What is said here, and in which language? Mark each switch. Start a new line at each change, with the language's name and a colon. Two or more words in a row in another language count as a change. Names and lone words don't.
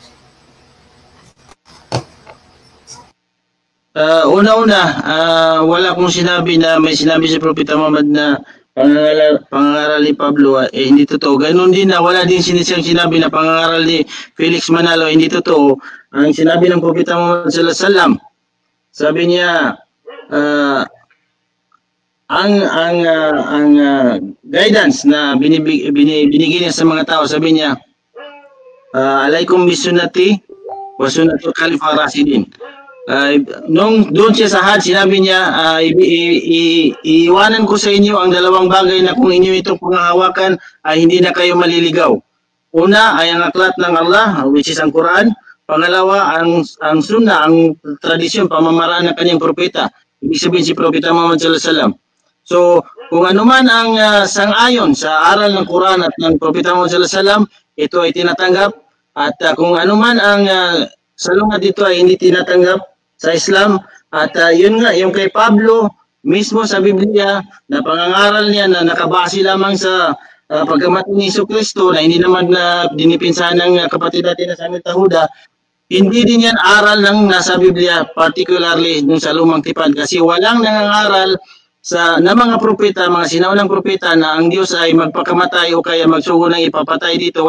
Filipino: Wala akong sinabi na may sinabi si Propeta Muhammad na pangangaral ni Pablo hindi totoo. Ganun din na wala din siyang sinabi na pangangaral ni Felix Manalo hindi totoo. Ang sinabi ng Propeta Muhammad
Arabic: صلى الله عليه وسلم,
Filipino: sabi niya ang guidance na binigay niya sa mga tao, sabi niya
Arabic: عليكم بسنتي وسنة الخلفاء الراشدين.
Filipino: Nung doon siya sa Hajj, sinabi niya, iiwanan ko sa inyo ang dalawang bagay na kung inyo itong pangahawakan ay hindi na kayo maliligaw. Una ay ang aklat ng Allah,
English: which is
Filipino: ang Quran. Pangalawa, ang sunnah, ang tradisyon, pamamaraan ng kanyang propeta. Ibig sabihin si Propeta Muhammad
Arabic: صلى الله عليه وسلم.
Filipino: So, kung ano man ang sang-ayon sa aral ng Quran at ng Propeta Muhammad
Arabic: صلى الله عليه وسلم,
Filipino: ito ay tinatanggap. At kung ano man ang salungat dito ay hindi tinatanggap sa Islam. At yun nga, yung kay Pablo mismo sa Biblia na pangangaral niya na nakabase lamang sa pagkamatay ni Jesucristo na hindi naman na dinipinsahan ng kapatid natin na Samuel Tahuda, hindi din yan aral ng nasa Biblia, particularly nung sa Lumang Tipan, kasi walang nangangaral na mga propeta, mga sinaunang propeta na ang Diyos ay magpakamatay o kaya magsugo ng ipapatay dito.